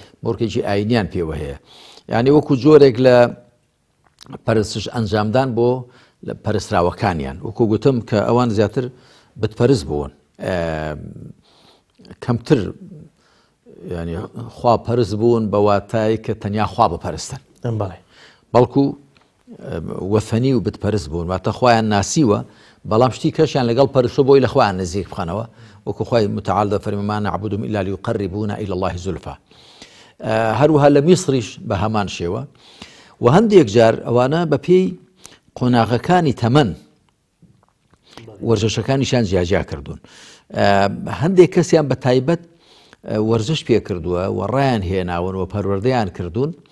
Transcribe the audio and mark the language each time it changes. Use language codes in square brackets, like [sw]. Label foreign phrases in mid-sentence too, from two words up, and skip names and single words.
[ckb] مۆرکێکی ئاینیان پێوە هەیە یعنی وەکو جۆرێک لە پەرستش ئەنجامدان بۆ لە پەرستراوەکانیان وەکو گوتم کە ئەوان زیاتر بتپەرست بوون کەمتر ینی خوا پەرست بوون بە واتای کە تەنیا خوا بپەرستن بەڵکو وەثەنی و بتپەرست بوون واتە خۆیان ناسیوە بەڵام شتی کەشیان لەگەڵ پەرستۆ بۆی لە خۆیان نزیک بخەنەوە وەکو خۆی متعال دەفەرمێ [ar] ما نعبدهم إلا ليقربونا إلى الله زلفى [ckb] هەروەها لە میسریش بە هەمان شێوە و هەندێک جار ئەوانە بە پێی قۆناغەکانی تەمەن وەرزشەکانیشان جیاجیا کردوون هەندێک کەسیان بە تایبەت وەرزش پێ کردووە و ڕایان هێناون و پەروەردەیان کردوون